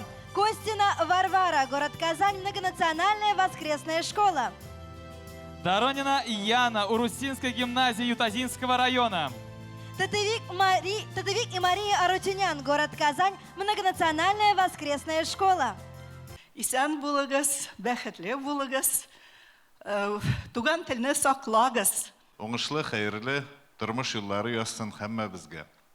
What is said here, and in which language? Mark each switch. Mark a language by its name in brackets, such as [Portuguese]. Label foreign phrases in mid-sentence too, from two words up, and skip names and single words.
[Russian] Костина Варвара, город Казань, многонациональная воскресная школа. Доронина Яна, Урусинской гимназии Ютазинского района. Татевик и Мария Арутюнян, город Казань, многонациональная воскресная школа. [Tatar] Исән булыгыз, бәхетле булыгыз, туган телне саклагыз. Уңышлы, хәерле тормыш юллары яссын һәммәбезгә.